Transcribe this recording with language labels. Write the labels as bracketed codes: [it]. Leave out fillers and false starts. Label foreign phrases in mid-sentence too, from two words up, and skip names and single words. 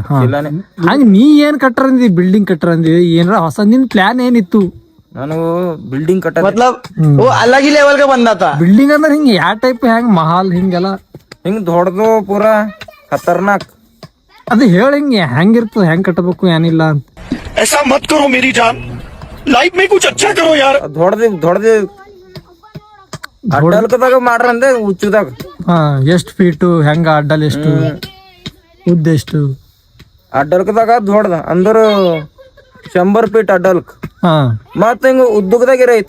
[kn] ಹಂಗ ನೀ ಏನ್ ಕಟ್ಟರಂದಿ? ಬಿಲ್ಡಿಂಗ್ ಕಟ್ಟರಂದಿ? ಏನಾರ ಹೊಸ ನಿನ್ ಪ್ಲಾನ್ ಏನಿತ್ತು? ನಾನು ಬಿಲ್ಡಿಂಗ್ ಕಟ್ಟ ಅಲಗಿ ಲೆವೆಲ್ಗೆ ಬಂದಾತ. ಬಿಲ್ಡಿಂಗ್ ಅಂದ್ರೆ ಹಿಂಗ ಯಾವ ಟೈಪ್? ಹೆಂಗ್ ಮಹಾಲ್ ಹಿಂಗೆಲ್ಲ ಹಿಂಗ್ ದೊಡ್ಡದು ಪೂರಾ ಖತರ್ನಾಕ್. ಅದು ಹೇಳ ಹಿಂಗೆ ಹೆಂಗಿರ್ತದ, ಹೆಂಗ್ ಕಟ್ಟಬೇಕು ಏನಿಲ್ಲ ಅಂತ. [hi] ऐसा मत करो मेरी जान, लाइफ में कुछ अच्छा करो यार. [kn] ದೊಡ್ಡದು ಅಡ್ಡಲ್ಕದಾಗ ಮಾಡ್ರಂದೆ ಹುಚ್ಚದಾಗ. ಹಾ ಎಷ್ಟು ಫೀಟು? ಹೆಂಗ ಅಡ್ಡಲ್ ಎಷ್ಟು? ಉದ್ದ ಎಷ್ಟು? ಅಡ್ಡಲ್ಕದಾಗ ದೊಡ್ಡದ ಅಂದ್ರ 100 ಫೀಟ್ ಅಡ್ಡಲ್ಕ್. ಹಾ ಮತ್ತ ಹಿಂಗ ಉದ್ದಗದಾಗ ಇರೈತ್